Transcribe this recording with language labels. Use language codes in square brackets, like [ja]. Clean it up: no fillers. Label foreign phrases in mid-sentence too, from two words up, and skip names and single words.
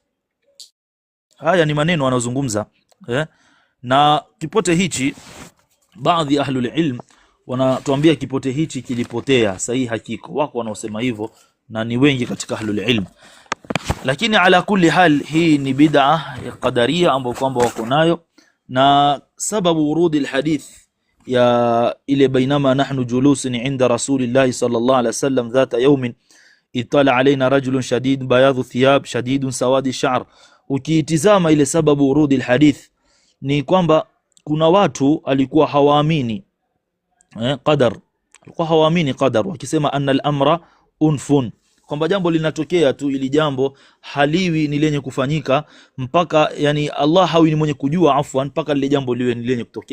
[sw] Haya ni maneno wanazungumza na kipote hichi, baadhi [ar] أهل العلم [sw] wanatuambia kipote hichi kilipotea, sahihi hakiko, wako wanaosema hivyo na ni wengi katika [ar] أهل العلم. [sw] Lakini [ar] على كل حال, [sw] hii ni bid'a ya qadaria ambayo kwamba wako nayo. Na sababu [ar] ورود الحديث [sw] ya ile, [ar] بينما نحن جلوس عند رسول الله صلى الله عليه وسلم ذات يوم إذ طلع علينا رجل شديد بياض الثياب شديد سواد الشعر. [sw] Ukiitizama ile sababu [ar] ورود الحديث [sw] ni kwamba kuna watu alikuwa hawaamini qadar, alikuwa hawaamini qadar, wakisema [ar] أن الأمر أنف, [sw] kwamba jambo linatokea tu, ili jambo haliwi ni lenye kufanyika mpaka, yani Allah hawi ni mwenye kujua afwan mpaka lile jambo liwe ni lenye kutokea.